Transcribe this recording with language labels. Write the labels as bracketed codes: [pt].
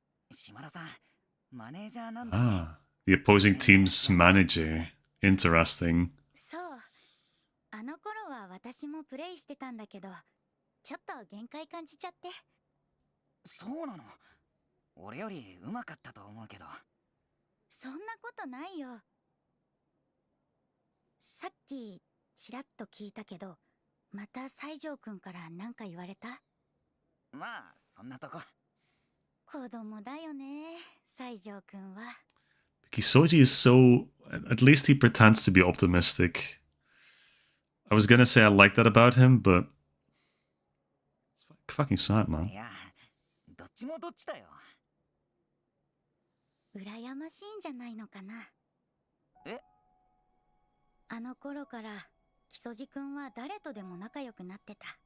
[ja] 島田さん、マネージャーなんだ。 [en] Ah, the opposing team's manager. Interesting. [ja] そう。あの頃は私もプレイしてたんだけど、ちょっと限界感じちゃって。そうなの。俺より上手かったと思うけど。そんなことないよ。さっきちらっと聞いたけど、また西条くんから何か言われた？まあそんなとこ。子供だよね、西条くんは。 [en] Kisoji is so... At least he pretends to be optimistic. I was gonna say I like that about him, but... It's fucking sad, man. [ja] いや、どっちもどっちだよ。羨ましいんじゃないのかな。え？あの頃から木曽路くんは誰とでも仲良くなってた。